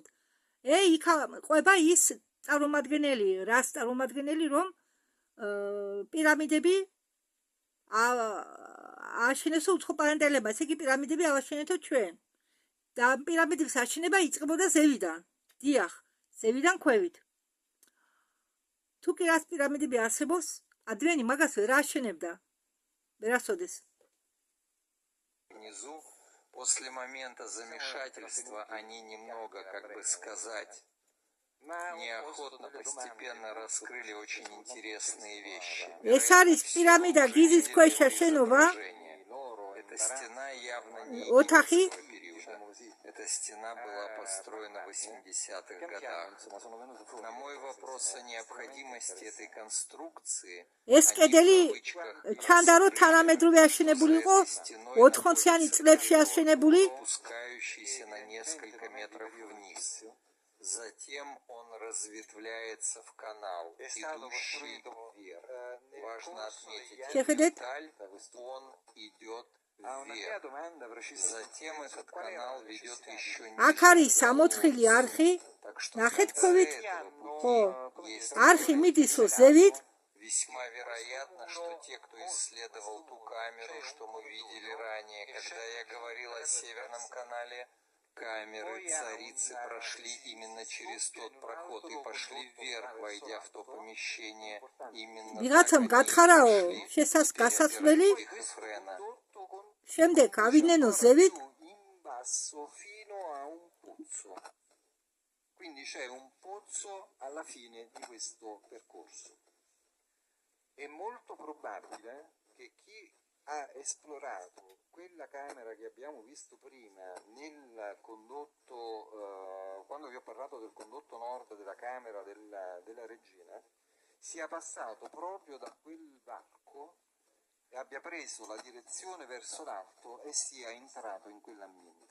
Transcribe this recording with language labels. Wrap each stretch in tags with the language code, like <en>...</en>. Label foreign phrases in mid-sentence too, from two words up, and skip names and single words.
<ka>იქ ყვება ის წარმომადგენელი, რას წარმომადგენელი, რომ პირამიდები აშენეს უცხო პლანეტელებმა, ესე იგი პირამიდები ავაშენეთო ჩვენ. და პირამიდების აშენება იწყებოდა ზევიდან. დიახ, ზევიდან ქვევით. თუ კი რას პირამიდები არსებობს, ადამიანი მაგას ვერ აშენებდა. ვერასოდეს.</ka> <ru>внизу, после момента замешательства, они немного, как бы сказать, неохотно, постепенно раскрыли очень интересные вещи.</ru> <ka>ეს არის პირამიდა გიზის ქვეშა შენობა,</ka> <ru>Эта стена явно не</ru> <ka>ოთახი.</ka> <ru>египетского периода. Эта стена была построена в 80-х годах. На мой вопрос о необходимости этой конструкции,</ru> <ka>ეს კედელი ჩანდა რომ თანამედროვე აშენებული იყო 80-იანი წლებში აშენებული.</ka> <ru>спускающийся на несколько метров вниз. Затем он разветвляется в канал, идущий вверх. Важно отметить</ru> <ka>Შეხედეთ.</ka> <ru>деталь, он идет вверх. Затем этот канал ведет еще</ru> <ka>აქ არის 64 არხი, ნახეთ ქვევით. ხო, არხი მიდის ზევით.</ka> <ru>Весьма вероятно, что те, кто исследовал ту камеру, что мы видели ранее, когда я говорил о Северном канале, камеры царицы прошли именно через тот проход и пошли вверх, войдя в то помещение. Именно</ru> <ka>ვიღაცამ გათხარაო გასასვლელი, შემდეგ ავიდნენ ზევით.</ka> <it>in basso fino a un pozzo. Quindi c'è un pozzo alla fine di questo percorso. È molto probabile che chi ha esplorato quella camera che abbiamo visto prima nel condotto, quando vi ho parlato del condotto nord della camera della regina, sia passato proprio da quel varco e abbia preso la direzione verso l'alto e sia entrato in quell'ambiente.</it>